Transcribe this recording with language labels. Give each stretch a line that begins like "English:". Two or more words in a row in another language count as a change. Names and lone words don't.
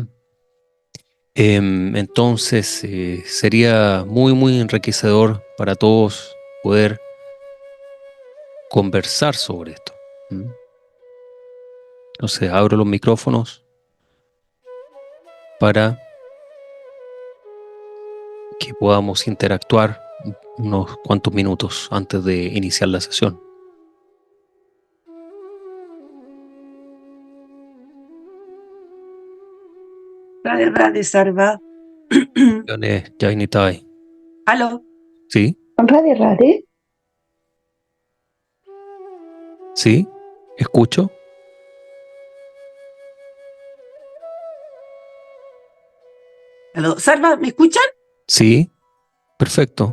Spanish: Entonces sería muy enriquecedor para todos poder conversar sobre esto. Entonces abro los micrófonos para que podamos interactuar unos cuantos minutos antes de iniciar la sesión. Radhe Sarva. Jainitai. ¿Aló? ¿Sí? Radhe. ¿Sí? ¿Escucho? ¿Aló? Sarva, ¿me escuchan? Sí, perfecto.